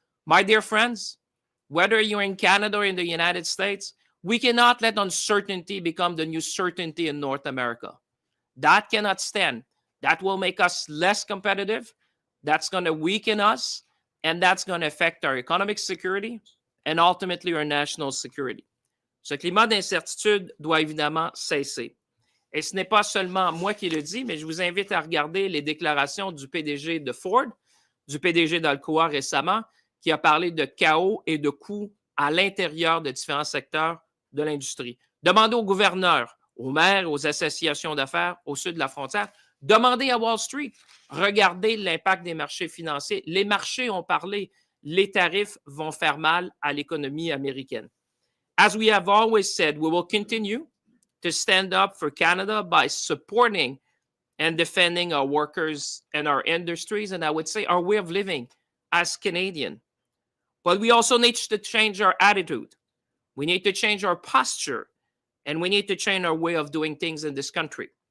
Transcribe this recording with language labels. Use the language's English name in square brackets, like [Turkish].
[English] My dear friends, whether you're in Canada or in the United States, we cannot let uncertainty become the new certainty in North America. That cannot stand. That will make us less competitive. That's going to weaken us, and that's going to affect our economic security and ultimately our national security. [French] Ce climat d'incertitude doit évidemment cesser. Et ce n'est pas seulement moi qui le dis, mais je vous invite à regarder les déclarations du PDG de Ford, du PDG d'Alcoa récemment, qui a parlé de chaos et de coûts à l'intérieur de différents secteurs de l'industrie. Demandez aux gouverneurs, aux maires, aux associations d'affaires au sud de la frontière, demandez à Wall Street, regardez l'impact des marchés financiers. Les marchés ont parlé, les tarifs vont faire mal à l'économie américaine. [English] As we have always said, we will continue to stand up for Canada by supporting and defending our workers and our industries, and I would say our way of living as Canadian. But we also need to change our attitude. We need to change our posture, and we need to change our way of doing things in this country.